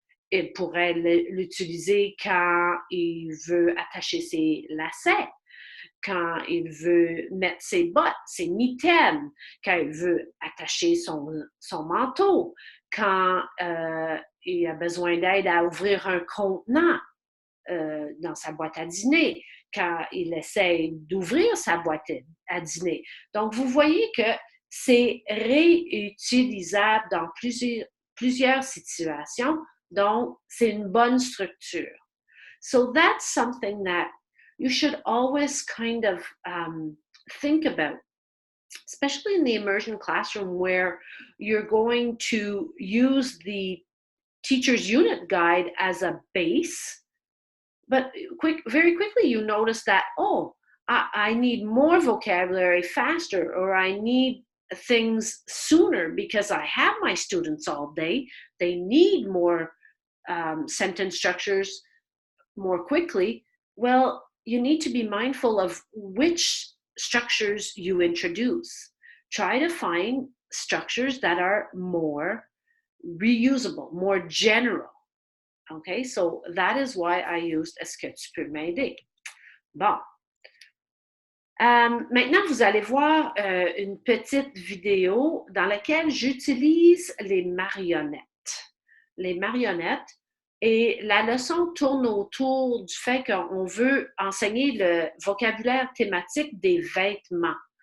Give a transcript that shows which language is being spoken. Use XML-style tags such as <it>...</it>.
<fr>Il pourrait l'utiliser quand il veut attacher ses lacets, quand il veut mettre ses bottes, ses mitaines, quand il veut attacher son manteau, quand il a besoin d'aide à ouvrir un contenant dans sa boîte à dîner, quand il essaie d'ouvrir sa boîte à dîner. Donc, vous voyez que c'est réutilisable dans plusieurs situations, donc c'est une bonne structure.</fr> <en>So that's something that you should always kind of think about, especially in the immersion classroom where you're going to use the teacher's unit guide as a base. But very quickly you notice that, oh, I need more vocabulary faster, or I need things sooner because I have my students all day. They need more sentence structures more quickly. Well, you need to be mindful of which structures you introduce. Try to find structures that are more reusable, more general. Okay, so that is why I used</en> <fr>est-ce que tu peux m'aider?</fr> <en>Bon.</en> <fr>Maintenant, vous allez voir une petite vidéo dans laquelle j'utilise les marionnettes. Les marionnettes. Et la leçon tourne autour du fait qu'on veut enseigner le vocabulaire thématique des vêtements.</fr>